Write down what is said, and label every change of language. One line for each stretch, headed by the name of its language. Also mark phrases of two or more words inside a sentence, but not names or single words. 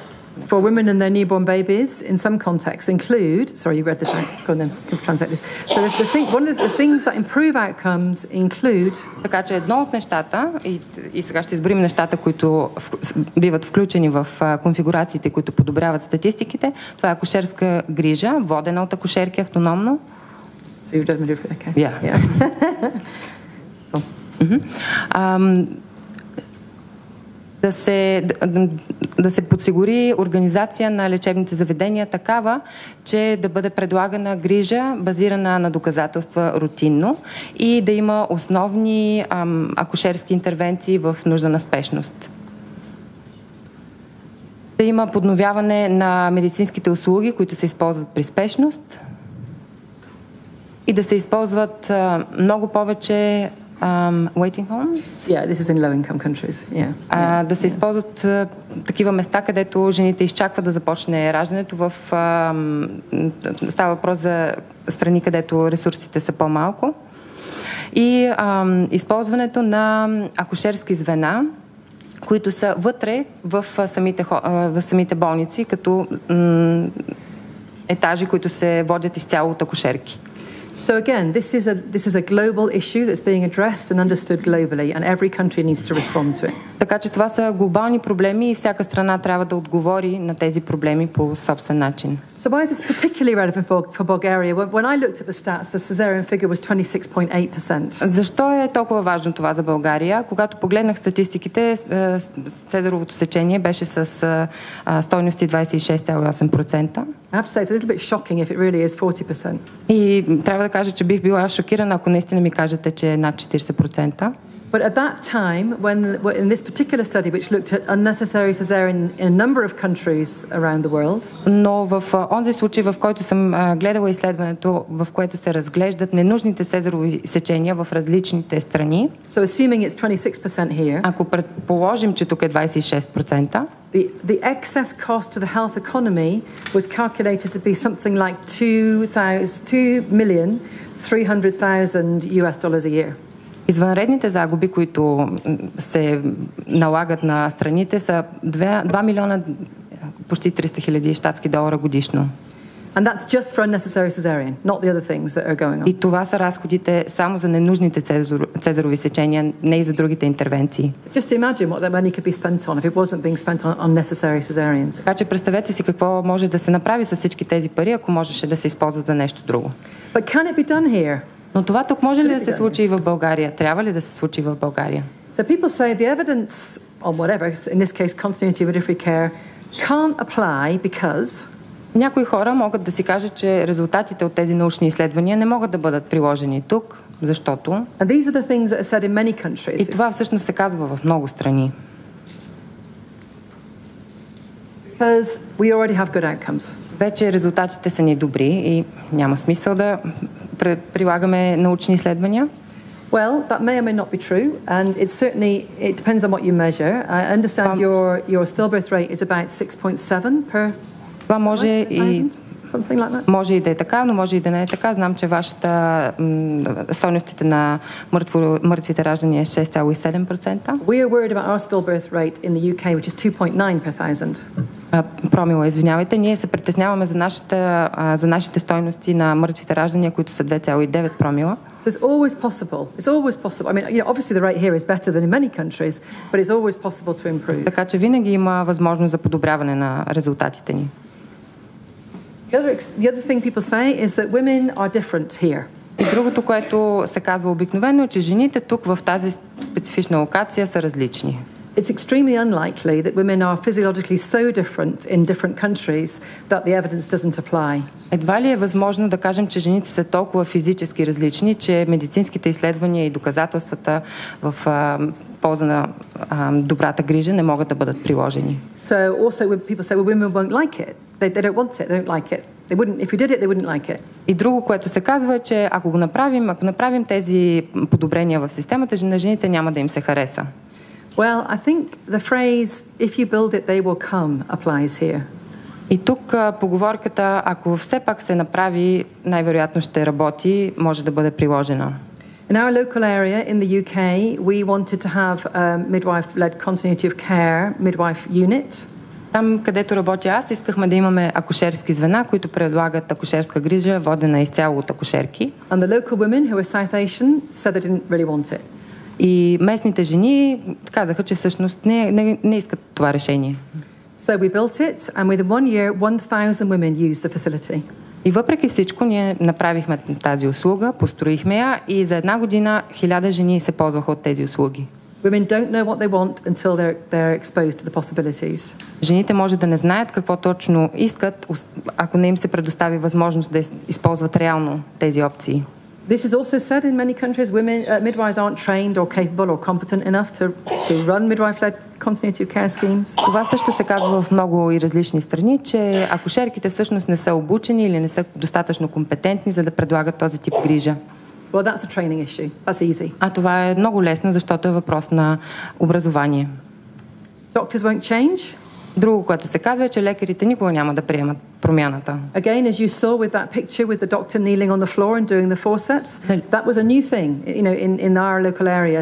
English: For women and their newborn babies, in some contexts, include. Sorry, you read this out. Go on then. Translate this. So one of the things that improve outcomes include.
Bulgarian: Така че едно от нещата, и сега ще изборим нещата, които биват включени в конфигурациите, които подобряват статистиките, това е акушерска грижа, водена от акушерки автономно.
English: So you've done it, okay. Yeah.
Bulgarian: Да се подсигури организация на лечебните заведения такава, че да бъде предлагана грижа, базирана на доказателства рутинно и да има основни акушерски интервенции в нужда на спешност. Да има подновяване на медицинските услуги, които се използват при спешност и да се използват много повече
English: waiting homes? Yeah, this is in low-income countries. Yeah.
Bulgarian: Да се използват такива места, където жените изчакват да започне раждането. Става въпрос за страни, където ресурсите са по-малко. И използването на акушерски звена, които са вътре в самите болници, като етажи, които се водят изцяло от акушерки.
English: So again, this is a global issue that's being addressed and understood globally, and every country needs to respond to it.
Bulgarian: Така че това са глобални проблеми и всяка страна трябва да отговори на тези проблеми по собствен начин.
English: So why is this particularly relevant for Bulgaria? When I looked at the stats, the cesarean figure was 26.8%.
Bulgarian: Защо е толкова важно това за България? Когато погледнах статистиките, цезаровото сечение беше с стойности 26,8%.
English: I have to say it's a little bit shocking if it really is 40%.
Bulgarian: И трябва да кажа, че бих била шокирана, ако наистина ми кажете, че е над 40%.
English: But at that time, when in this particular study, which looked at unnecessary cesarean in a number of countries around the world,
Bulgarian: но в онзи случай, в който съм гледала изследването, в което се разглеждат ненужните цезарови сечения в различните страни,
English: so assuming it's 26% here,
Bulgarian: ако предположим, че тук е 26%,
English: the excess cost to the health economy was calculated to be something like $2,300,000 US a year.
Bulgarian: Извънредните загуби, които се налагат на страните, са 2 милиона, почти 300 хиляди щатски долара годишно.
English: And that's just for unnecessary cesarean, not the other things that are going on.
Bulgarian: И това са разходите само за ненужните цезарови сечения, не и за другите интервенции.
English: Just imagine what that money could be spent on if it wasn't being spent on unnecessary cesareans.
Bulgarian: Така че представете си какво може да се направи с всички тези пари, ако можеше да се използват за нещо друго.
English: But can it be done here?
Bulgarian: Но това тук може ли да се случи и в България? Трябва ли да се случи в България?
English: So people say the evidence on whatever, in this case continuity of midwifery care, can't apply because...
Bulgarian: Някои хора могат да си кажат, че резултатите от тези научни изследвания не могат да бъдат приложени тук, защото...
English: And these are the things that are said in many countries.
Bulgarian: И това всъщност се казва в много страни.
English: Because we already have good outcomes.
Bulgarian: Вече резултатите са ни добри и няма смисъл да прилагаме научни изследвания.
English: Well, that may or may not be true, and it depends on what you measure. I understand your stillbirth rate is about 6.7 per.
Bulgarian: Това може и може и да е така, но може и да не е така. Знам, че вашата стойностите на мъртвите раждания е 6,7%.
English: We are worried about our stillbirth rate in the UK, which is 2.9 per thousand.
Bulgarian: Промила, извинявайте. Ние се притесняваме за нашите стойности на мъртвите раждания, които са 2,9 промила.
English: So it's always possible. It's always possible. I mean, you know, obviously the rate here is better than in many countries, but it's always possible to improve.
Bulgarian: Така че винаги има възможност за подобряване на резултатите ни.
English: The other thing people say is that women are different here.
Bulgarian: И другото, което се казва обикновено, е, че жените тук в тази специфична локация са различни.
English: It's extremely unlikely that women are physiologically so different in different countries that the evidence doesn't apply.
Bulgarian: Едва ли е възможно да кажем, че жените са толкова физически различни, че медицинските изследвания и доказателствата в полза на добрата грижа не могат да бъдат приложени.
English: So also when people say, well, women won't like it. They don't want it. They don't like it. They wouldn't, if we did it, they wouldn't like it.
Bulgarian: И друго, което се казва е, че ако направим тези подобрения в системата, на жените няма да им се хареса.
English: Well, I think the phrase, if you build it, they will come, applies here.
Bulgarian: И тук поговорката, ако все пак се направи, най-вероятно ще работи, може да бъде приложена.
English: In our local area in the UK, we wanted to have a midwife-led continuity of care midwife unit.
Bulgarian: Там, където работя аз, искахме да имаме акушерски звена, които предлагат акушерска грижа, водена изцяло от акушерки.
English: And the local women who were South Asian said they didn't really want it.
Bulgarian: И местните жени казаха, че всъщност не искат това решение.
English: So we built it, and within 1 year, 1,000 women used the facility.
Bulgarian: И въпреки всичко, ние направихме тази услуга, построихме я и за 1 година 1000 жени се ползваха от тези услуги.
English: Women don't know what they want until they're exposed to the possibilities.
Bulgarian: Жените може да не знаят какво точно искат, ако не им се предостави възможност да използват реално тези опции.
English: This is also said in many countries. Midwives aren't trained or capable or competent enough to run midwife-led continuity of care schemes.
Bulgarian: Това също се казва в много и различни страни, че акушерките всъщност не са обучени или не са достатъчно компетентни, за да предлагат този тип грижа.
English: Well, that's a training issue. That's easy.
Bulgarian: А това е много лесно, защото е въпрос на образование.
English: Doctors won't change.
Bulgarian: Друго, което се казва, е, че лекарите никога няма да приемат промяната.
English: Again, as you saw with that picture with the doctor kneeling on the floor and doing the forceps, that was a new thing, you know, in our local area.